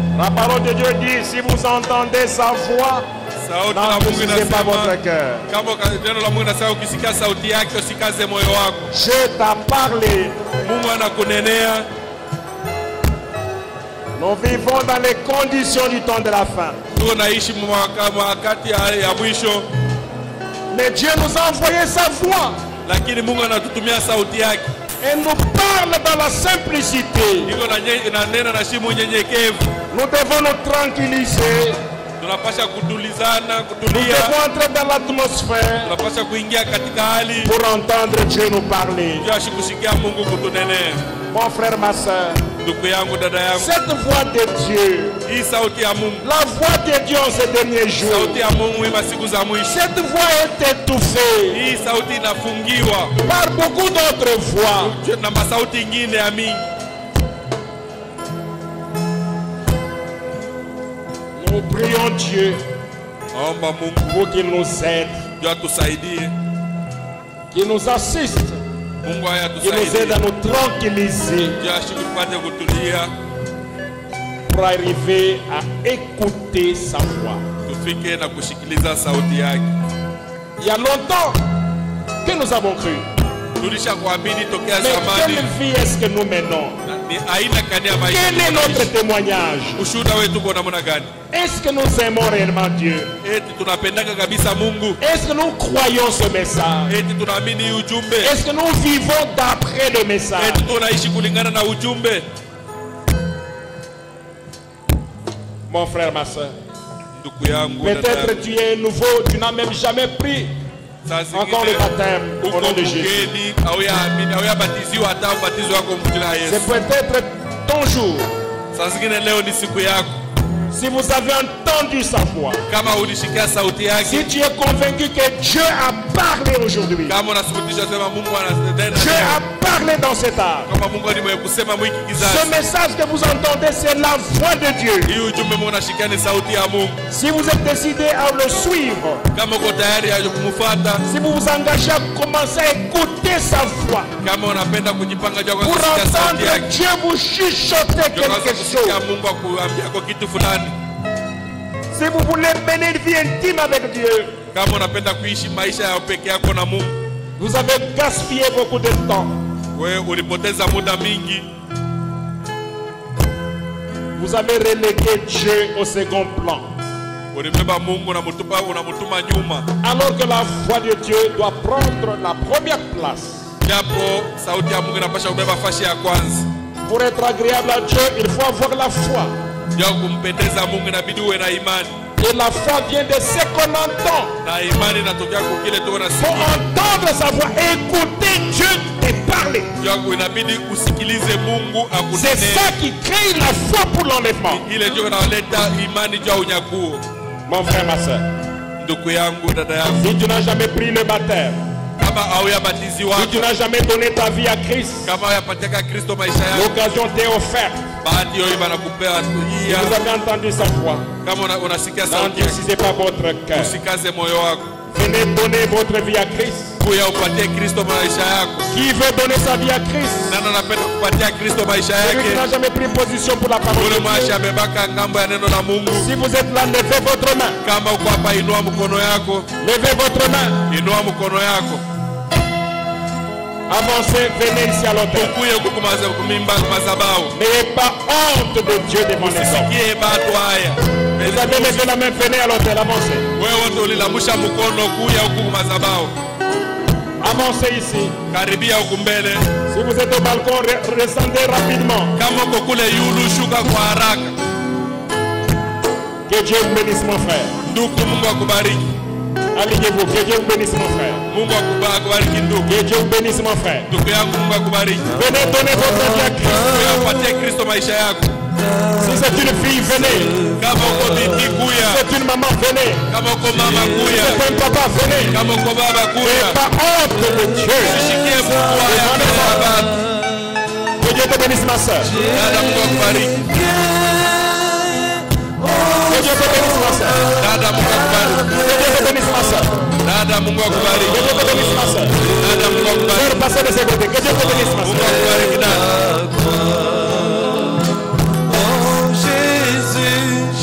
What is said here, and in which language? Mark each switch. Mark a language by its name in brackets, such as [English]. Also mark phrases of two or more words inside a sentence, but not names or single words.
[French] parole de Dieu dit, si vous entendez sa voix, [Swahili] Sauti la Mungu [French] n'endurcissez pas votre [Swahili] inasema [French] cœur. [Swahili] kama neno la Mungu inasema ukisikia sauti yake usikaze moyo wako. [French] Je t'ai parlé. [Swahili] Mungu anakunenea. [French] Nous vivons dans les conditions du temps de la fin. [Swahili] Tunaishi wakati ya mwisho. [French] Mais Dieu nous a envoyé sa voix. [Swahili] Lakini Mungu anatutumia sauti yake. [French] Et nous parle dans la simplicité. [Swahili] Iko na neno na shimu unyenyekevu. [French] Nous devons nous tranquilliser. [Swahili] Tunapasha kutulizana, [French] Nous [Swahili] kutulia. [French] devons entrer dans l'atmosphère [Swahili] Tunapasha kuingia katika hali [French] pour entendre Dieu nous parler. [Swahili] ya kusikia Mungu kutunenea. [French] Mon frère, ma soeur, [Swahili] Ndugu yangu, dada yangu, [French] cette voix de Dieu, [Swahili] hii sauti ya Mungu, [French] la voix de Dieu en ces derniers jours, [Swahili] sauti ya Mungu ima siku za mwisho. [French] cette voix est étouffée [Swahili] Hii sauti inafungiwa [French] par beaucoup d'autres voix. [Swahili] na masauti ingine ya mingi. [French] Nous prions Dieu [Swahili] Naomba Mungu [French] pour qu'il nous aide, [Swahili] ndio atusaidie. [French] qu'il nous assiste, [Swahili] Mungu haya [French] qu'il nous aide à [Swahili] tusaidie. [French] nous tranquilliser [Swahili] Ndio ashiki tupate kutulia, [French] pour arriver à écouter sa voix. [Swahili] tufike na kushikiliza sauti yake. [French] Il y a longtemps que nous avons cru. [Swahili] Tulisha kuamini tokea [French] Mais [Swahili] zamani. [French] quelle vie est-ce que nous menons? [Swahili] Ni aina gani ya maisha [French] Quel est notre [Swahili] tunaishi? [French] témoignage? [Swahili] Ushuhuda wetu uko namna gani? [French] Est-ce que nous aimons réellement Dieu? [Swahili] Eti tunapendaka kabisa Mungu? [French] Est-ce que nous croyons ce message? [Swahili] Eti tunaamini hii ujumbe? [French] Est-ce que nous vivons d'après le message? [Swahili] Eti tunaishi kulingana na ujumbe? [French] Mon frère, ma soeur, [Swahili] Ndugu yangu, dada [French] peut-être [Swahili] yangu, [French] tu es nouveau, tu n'as même jamais pris [Swahili] saa [French] encore le [Swahili] zingine [French] baptême au [Swahili] uko [French] nom de Jésus. [Swahili] mgeni au yaamini au yabatiziwa hata ubatizo wako mjina la [French] C'est [Swahili] Yesu. [French] peut-être ton jour. [Swahili] Saa zingine leo ni siku yako. [French] Si vous avez entendu sa voix, [Swahili] Kama ulishikia sauti [French] si [Swahili] yake, [French] tu es convaincu que Dieu a parlé aujourd'hui, [Swahili] kama unathibitisha sema Mungu anatenda [French] Dieu [Swahili] leo, [French] a parlé dans cet art. [Swahili] kama Mungu ni mwenye kusema mwiki [French] Ce [Swahili] kizazi, [French] message que vous entendez, c'est la voix de Dieu. [Swahili] hii ujumbe Mungu unashikia ni sauti ya Mungu. [French] Si vous êtes décidé à le suivre, [Swahili] Kama uko tayari ya kumfuata, [French] si vous vous engagez à commencer à écouter sa voix, [Swahili] kama unapenda kujipanga juu ya [French] pour [Swahili] kusikia sauti [French] entendre [Swahili] yake, [French] Dieu vous chuchoter [Swahili] ndio kwanza [French] quelque [Swahili] kusikia [French] chose, [Swahili] Mungu akuambia kwa kitu fulani. [French] si vous voulez mener une vie intime avec Dieu, [Swahili] Kama unapenda kuishi maisha ya peke yako na Mungu, [French] vous avez gaspillé beaucoup de temps. [Swahili] wewe ulipoteza muda mingi, [French] Vous avez relégué Dieu au second plan. [Swahili] ulibeba Mungu unamtuma nyuma, [French] Alors que la voix de Dieu doit prendre la première place. [Swahili] japo sauti ya Mungu inapasha kubeba fashi ya kwanza. [French] Pour être agréable à Dieu, il faut avoir la foi. [Swahili] Ndio kumpendeza Mungu inabidi uwe na imani, [French] Et la foi vient de ce qu'on entend. [Swahili] na imani inatokea kwa kile tu [French] Pour [Swahili] unasikia. [French] entendre sa voix, écouter Dieu et parler. [Swahili] Ndio inabidi usikilize Mungu [French] C'est [Swahili] akunene. [French] ça qui crée la foi pour l'enlèvement. [Swahili] Ile ndio inaleta imani juu ya unyakuo. [French] Mon frère, ma soeur, [Swahili] Ndugu yangu, dada yangu, [French] si tu n'as jamais pris le baptème, [Swahili] kama hauyabatiziwa, [French] si tu n'as jamais donné ta vie à Christ, [Swahili] kama hauyapatiaka Kristo maisha yako, [French] l'occasion t'est offerte. [Swahili] bahati hiyo banakupea [French] Si [Swahili] hii. [French] vous avez entendu sa voix, [Swahili] Kama unasikia sauti yake, [French] n'endurcissez pas votre cœur. [Swahili] usikaze moyo wako, [French] Venez donner votre vie à Christ. [Swahili] kuya upatie Kristo maisha yako. [French] Qui veut donner sa vie à Christ? [Swahili] Nani anapenda kupatia Kristo maisha [French] Celui qui n'a [Swahili] yake? [French] jamais pris position pour la parole [Swahili] Ule [French] de [Swahili] mwashi [French] Dieu. [Swahili] amebaka ngambo ya neno la Mungu. [French] Si vous êtes là, levez votre main. [Swahili] Kama uko hapa, inua mkono yako, [French] Levez votre main. [Swahili] inua mkono yako, [French] Avancez, venez ici à l'autel. [Swahili] ukuye huku kumimba madhabahu. [French] N'ayez pas honte de Dieu devant les hommes. [Swahili] Usisikie batu haya. [French] Vous avez levé la main, venez à l'autel, avancez. [Swahili] Wewe wote ulilamusha mkono, kuya huku madhabahu, [French] Avancez ici. [Swahili] karibia huku mbele. [French] Si vous êtes au balcon, descendez rapidement. [Swahili] Kama uko kule yulu, shuka kwa haraka. [French] Que Dieu vous bénisse, mon frère. [Swahili] Ndugu, Mungu akubariki. [French] Alignez-vous. Que Dieu vous bénisse, mon frère. [Swahili] Mungu akubariki ndugu. [French] Que Dieu vous bénisse, mon frère. [Swahili] Ndugu yangu, Mungu akubariki. [French] Venez donner votre vie à Christ. [Swahili] Wewe upatie Kristo maisha yako. [French] Si c'est une fille, venez. [Swahili] Kama uko binti, [French] Si [Swahili] kuya. [French] c'est une maman, venez. [Swahili] Kama uko mama, [French] Si [Swahili] kuya. [French] c'est un papa, venez. [Swahili] Kama uko baba, kuya. [French] Pas honte de Dieu. [Swahili] Usishikie Mungu haya mbele ya watu. [French] Que Dieu te bénisse, ma soeur. [Swahili] Dada, Mungu akubariki. [French] Que Dieu te bénisse, ma soeur. [Swahili] Dada, Mungu akubariki. [French] Que Dieu te bénisse, ma soeur. [Swahili] Dada, Mungu [French] Que [Swahili] akubariki. [French] Dieu te bénisse, ma soeur. [Swahili] Dada, Mungu akubariki. [French] Sœur, passez de ce côté. Que Dieu te bénisse, ma [Swahili] Mungu [French] soeur. [Swahili] akubariki dada. [French] Oh Jésus.